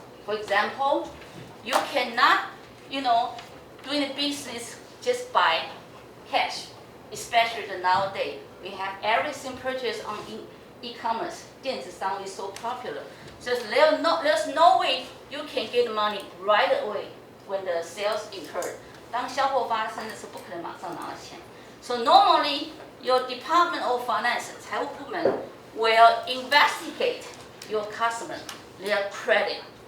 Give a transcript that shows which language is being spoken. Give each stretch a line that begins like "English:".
English: For example, you cannot, doing the business just by cash, especially nowadays. We have everything purchased on e-commerce. 电子商务 is so popular. So there's no way you can get money right away when the sales incurred.
Chinese: 当销货发生的时候，不可能马上拿到钱。
English: So normally, your Department of Finance 财务部门 will investigate your customer, their credit.